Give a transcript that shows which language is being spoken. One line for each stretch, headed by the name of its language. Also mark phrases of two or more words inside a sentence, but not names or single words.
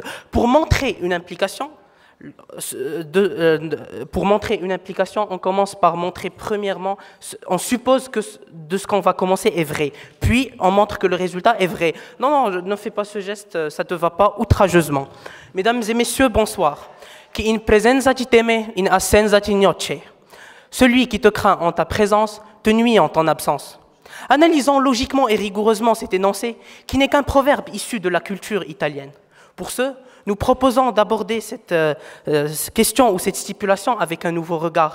French: Pour montrer une implication, on commence par montrer premièrement, on suppose que de ce qu'on va commencer est vrai, puis on montre que le résultat est vrai. Non, ne fais pas ce geste, ça ne te va pas outrageusement. Mesdames et messieurs, bonsoir.
Italian: Qui in presenza ti teme, in assenza ti gnoce.
French: Celui qui te craint en ta présence te nuit en ton absence. Analysons logiquement et rigoureusement cet énoncé, qui n'est qu'un proverbe issu de la culture italienne. Pour ce, nous proposons d'aborder cette question ou cette stipulation avec un nouveau regard.